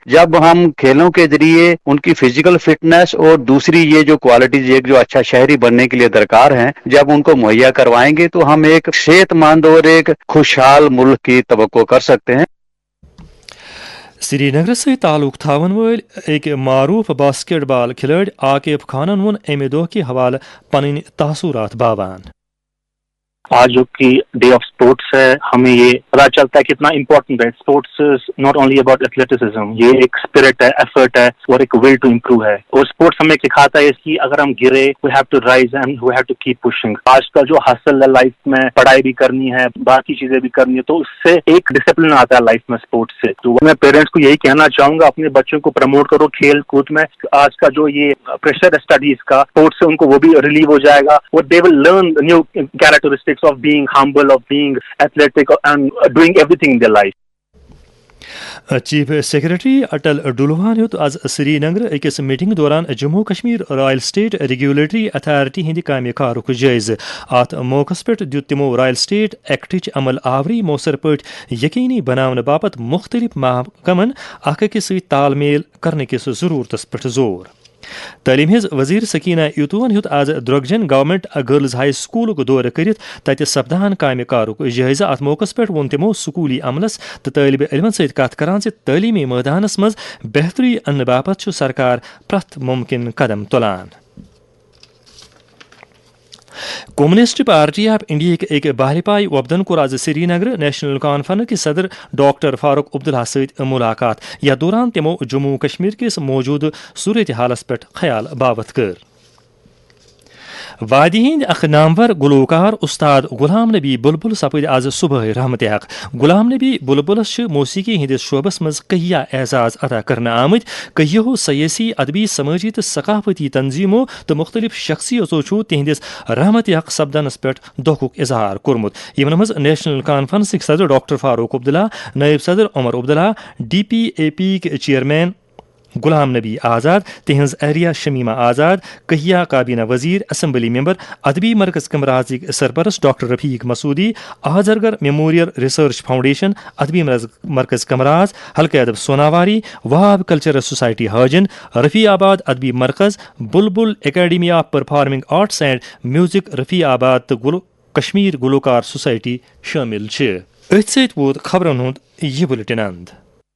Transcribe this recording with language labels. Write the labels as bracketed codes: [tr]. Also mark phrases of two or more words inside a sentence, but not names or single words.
[ur] جب ہم کھیلوں کے ذریعے ان کی فزیکل فٹنس اور دوسری یہ جو کوالٹیز ایک جو اچھا شہری بننے کے لیے درکار ہیں جب ان کو مہیا کروائیں گے تو ہم ایک صحت مند اور ایک خوشحال ملک کی توقع کر سکتے ہیں. [ks] سری نگر سے تعلق تھاون ول ایک معروف باسکٹ بال کھلاڑی عاقب خانن ون امہ دہ کے حوالہ پن تاثرات باوان. [ur] آج جو [en] key day of sports [ur] ہے ہمیں یہ پتا چلتا ہے کتنا امپورٹنٹ ہے. [en] sports not only about athleticism, [ur] یہ ایک اسپرٹ ہے، ایفرٹ ہے اور ایک [en] will to improve [ur] ہے. اور اسپورٹس ہمیں سکھاتا ہے کہ اگر ہم گرے [en] we have to rise and we have to keep pushing. [ur] آج کل جو حاصل ہے لائف میں پڑھائی بھی کرنی ہے، باقی چیزیں بھی کرنی ہے، تو اس سے ایک ڈسپلن آتا ہے لائف میں اسپورٹس سے. تو میں پیرنٹس کو یہی کہنا چاہوں گا اپنے بچوں کو پروموٹ کرو کھیل کود میں. آج کا جو یہ پریشر ہے اسٹڈیز کا، اسپورٹس سے ان کو وہ بھی ریلیو ہو جائے گا اور [en] they will learn new characteristics of being humble, of being athletic and doing everything in their life. [ks] چیف سیکرٹری اٹل ڈلوان یوت آز سری نگر اکس میٹنگ دوران جموں کشمیر رائل سٹیٹ ریگولیٹری اتھارٹی ہند کامہ کارک جائزہ. ات موقع پہ دت تمو رائل سٹیٹ ایکٹچ عمل آوری موثر پٲٹھۍ یقینی بناونہٕ باپت مختلف محکمن اکھ أکس سۭتۍ تال میل کرنہٕ کس ضرورتس پٮ۪ٹھ زور. تعلیم ہز وزیر سکینہ یوتون ہیوت آز درگجن گورنمنٹ گرلز ہائی سکولک دورہ کرت تتہ سپدان کامہ کارک جائزہ. ات موقع پہ وون تمو سکولی عملس تو طالب علمن ست کت کران تعلیمی میدانس مز بہتری انہ باپت سرکار پرت ممکن قدم تلان. کمیونسٹ پارٹی آف انڈیا [ur] کے ایک [ks] باہرپائی وفدن کور آز سری نگر نیشنل کانفرنس کے صدر ڈاکٹر فاروق عبداللہ ست ملاقات. یتھ دوران تمو جموں کشمیر کس موجود صورت حالس پہ خیال باوت کر. وادی ہند اخ نامور گلوکار استاد غلام نبی بلبل سپد آز صبح رحمت حق. غلام نبی بلبلس موسیقی ہندس شعبس مز کہیا اعزاز عطا کرنے آمت. کہیو سیاسی ادبی سماجی تو ثقافتی تنظیموں تو مختلف شخصیتوں چھو تہندس رحمت حق سپدنس پہ دکھک اظہار کورمت. یمن مز نیشنل کانفرنسک صدر ڈاکٹر فاروق عبداللہ، نائب صدر عمر عبداللہ، ڈی پی اے پی چیئرمین غلام نبی آزاد، تہذ اہلیہ شمیمہ آزاد، کہیا کابینہ وزیر، اسمبلی ممبر، ادبی مرکز کمرازک سرپرست ڈاکٹر رفیق مسعودی، آزرگر میموریل ریسرچ فاؤنڈیشن، ادبی مرکز کمراز، حلقہ ادب سوناواری، وہاب کلچرل سوسائٹی ہاجن، رفیع آباد ادبی مرکز، بلبل اکیڈمی آف پرفارمنگ آرٹس اینڈ میوزک رفیع آباد تو کشمیر گلوکار سوسائٹی شامل. ات ست ووت خبرن ہند یہ بلٹن اند.